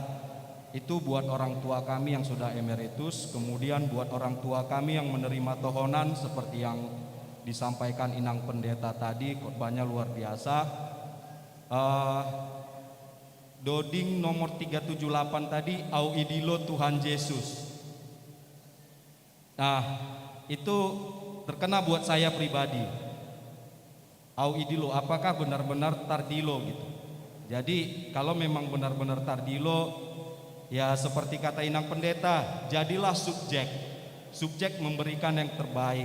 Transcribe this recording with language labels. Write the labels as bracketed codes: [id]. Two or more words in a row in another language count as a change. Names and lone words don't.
[id] Itu buat orang tua kami yang sudah emeritus. Kemudian buat orang tua kami yang menerima tohonan seperti yang disampaikan Inang Pendeta tadi, khotbahnya luar biasa. Doding nomor 378 tadi, [bts] au idilo Tuhan Yesus. [id] Nah itu terkena buat saya pribadi. [bts] Au idilo, [id] apakah benar-benar tardilo gitu. Jadi kalau memang benar-benar tardilo, ya seperti kata Inang Pendeta, jadilah subjek memberikan yang terbaik.